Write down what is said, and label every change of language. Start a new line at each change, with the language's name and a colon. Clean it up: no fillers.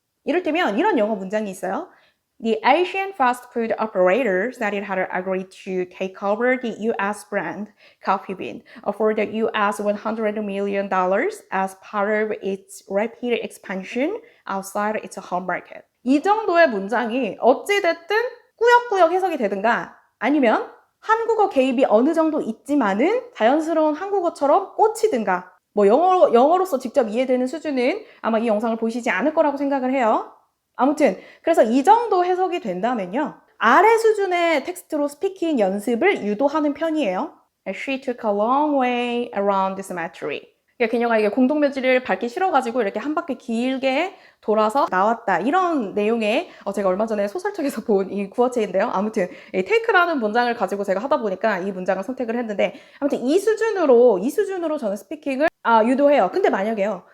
Korean: 이를테면 이런 영어 문장이 있어요.
English: The Asian fast food operator said it had agreed to take over the US brand Coffee Bean for the US $100 million as part of its rapid expansion outside its home market.
Korean: 이 정도의 문장이 어찌됐든 꾸역꾸역 해석이 되든가 아니면 한국어 개입이 어느 정도 있지만은 자연스러운 한국어처럼 꽂히든가 뭐 영어로서 직접 이해되는 수준은 아마 이 영상을 보시지 않을 거라고 생각을 해요. 아무튼 그래서 이 정도 해석이 된다면요. 아래 수준의 텍스트로 스피킹 연습을 유도하는 편이에요.
English: She took a long way around the cemetery.
Korean: 그러니까 그녀가 이게 공동묘지를 밟기 싫어가지고 이렇게 한 바퀴 길게 돌아서 나왔다. 이런 내용의 제가 얼마 전에 소설책에서 본 이 구어체인데요. 아무튼 테이크라는 문장을 가지고 제가 하다 보니까 이 문장을 선택을 했는데 아무튼 이 수준으로 저는 스피킹을 유도해요. 근데 만약에요.